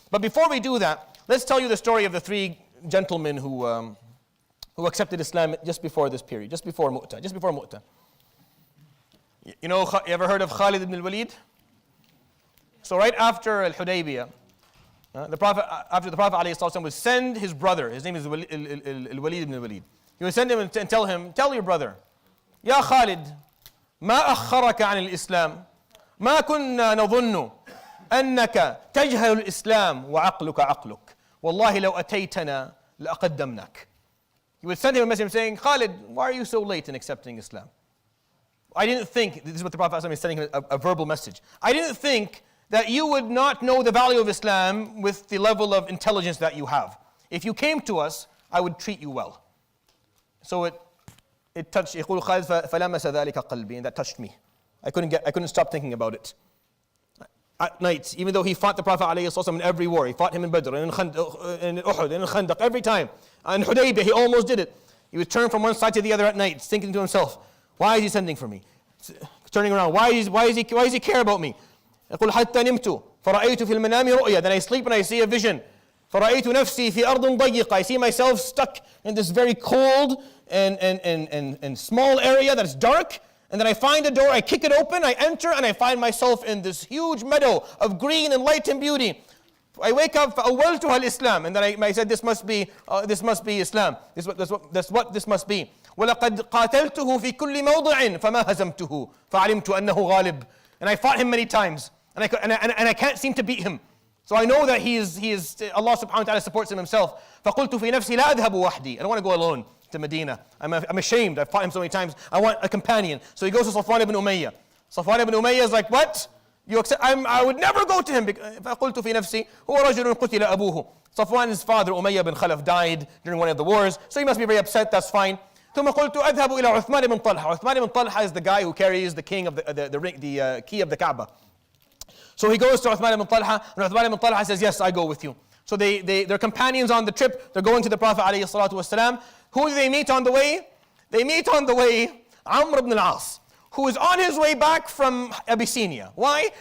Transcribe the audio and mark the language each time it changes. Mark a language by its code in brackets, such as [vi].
[en] But before we do that, let's tell you the story of the three gentlemen who accepted Islam just before this period, just before Mu'tah. You know, you ever heard of Khalid ibn al-Walid? So right after Al-Hudaybiyah, after the Prophet ﷺ would send his brother, his name is Al-Walid ibn al-Walid. He would send him and tell him, tell your brother, [ar] يا خالد ما أخرك عن الإسلام ما كنا نظن أنك تجهل الإسلام وعقلك عقلك والله لو أتيتنا لأقدمناك. [en] He would send him a message saying, Khalid, why are you so late in accepting Islam? I didn't think, this is what the Prophet ﷺ is sending him a verbal message. I didn't think that you would not know the value of Islam with the level of intelligence that you have. If you came to us, I would treat you well. So it touched, [ar] يقول خالد فلمس ذلك قلبي, [en] and that touched me. I couldn't stop thinking about it. At night, even though he fought the Prophet ﷺ in every war, he fought him in Badr, in Uhud, in Khandaq, every time. In Hudaybiyah, he almost did it. He would turn from one side to the other at night, thinking to himself, why is he sending for me? Turning around, why does he care about me? [ar] يقول حتى نمت فرأيت في المنام رؤيا. [en] Then I sleep and I see a vision. [ar] فرأيت نفسي في أرض ضيقة. [en] I see myself stuck in this very cold and small area that's dark. And then I find a door, I kick it open, I enter, and I find myself in this huge meadow of green and light and beauty. I wake up, [ar] فأولتها الإسلام, [en] and then I said, this must be Islam. That's what this must be. [ar] ولقد قاتلته في كل موضع فما هزمته فعلمت أنه غالب. [en] And I fought him many times, and I can't seem to beat him. So I know that he is Allah subhanahu wa ta'ala supports him himself. [ar] فقلت في نفسي لا أذهب وحدي. [en] I don't want to go alone to Medina. I'm ashamed. I've fought him so many times. I want a companion. So he goes to Safwan ibn Umayyah. Safwan ibn Umayyah is like, what? You accept? I would never go to him. [ar] فقلت في نفسي هو رجل قتل أبوه. [en] Safwan's father Umayyah bin Khalaf died during one of the wars, so he must be very upset. That's fine. [ar] ثم قلت أذهب إلى عثمان بن طلحة. [en] Uthman ibn Talha is the guy who carries the king of the key of the Kaaba. So he goes to Uthman ibn Talha, and Uthman ibn Talha says, yes, I go with you. So they're companions on the trip. They're going to the Prophet ﷺ. Who do they meet on the way? They meet on the way Amr ibn al-As, who is on his way back from Abyssinia. Why?